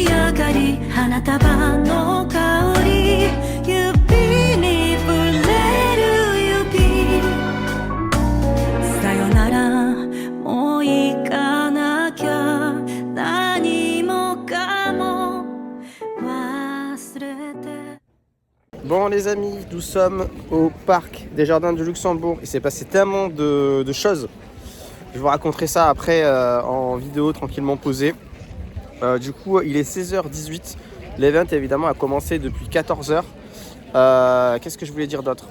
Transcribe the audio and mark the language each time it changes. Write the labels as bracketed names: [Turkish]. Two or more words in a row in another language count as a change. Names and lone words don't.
[Japanese] ばかり花束の香り指に触れる指さよならもう行かなきゃ何もかも忘れて [French] Bon les amis, nous sommes au parc des Jardins du Luxembourg. Il s'est passé tellement de choses. Je vous raconterai ça après en vidéo tranquillement posée. Du coup, il est 16h18. L'event évidemment a commencé depuis 14h. Qu'est-ce que je voulais dire d'autre?